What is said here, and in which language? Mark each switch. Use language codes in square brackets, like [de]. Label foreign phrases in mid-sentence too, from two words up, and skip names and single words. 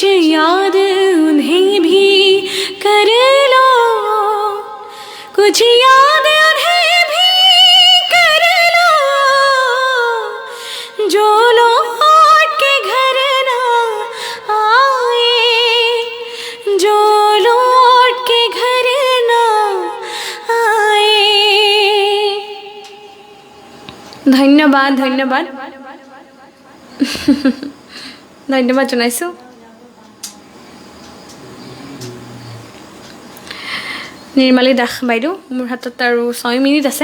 [hi] याद उन्हें भी कर लो, कुछ याद उन्हें भी कर लो, जो लौट के घर ना आए, जो लौट के घर ना आए। [as] ধন্যবাদ ধন্যবাদ ধন্যবাদ জনাইছোঁ। নিৰ্মালী দাস বাইদেউ, মোৰ হাতত আৰু 6 মিনিট আছে।